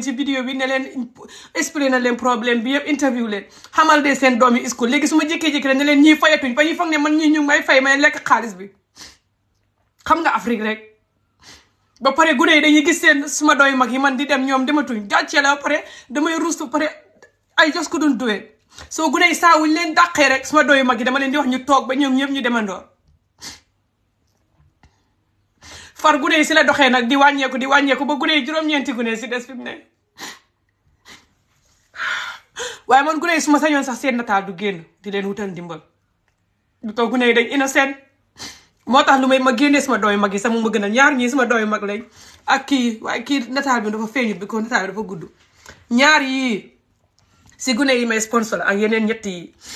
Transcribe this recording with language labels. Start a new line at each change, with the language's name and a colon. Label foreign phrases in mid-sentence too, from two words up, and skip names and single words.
Wolof: ci vidéo bi ne leen expliqué na leen problème bi yëpp interview leen xamal de seen doom yi school léegi su ma jékkee-jékki ne leen ñiy fayatuñ fa ñuy foog ne man ñii ñu may fay may lekk xaalis bi xam nga Afrique rek ba pare gune yi dañuy gis seen suma doy mag yi man di dem ñoom dematuñ gàccee la ba pare damay ruus ba pare ay
English: just couldn't do it
Wolof: soo gune yi saa wuñ leen dàqee rek suma doy mag yi dama leen di wax ñu toog ba ñoom ñëpp ñu demandoo far gune yi si la doxee nag di wàññeeku ba gune yi juróom-ñeenti gune si des fi mu ne waaye man gune yi su ma sañoon sax seen nataal du génn di leen wutal ndimbal du ko gune yi dañ innocent moo tax lu may ma génnee sama dooy mag yi sax mu ma gën a ñaar ñii sama dooy mag lañ ak kii waaye kii nataal bi dafa feeñut bi ko nataal bi dafa gudd ñaar yii si gune yi may sponsor ak yeneen ñett yi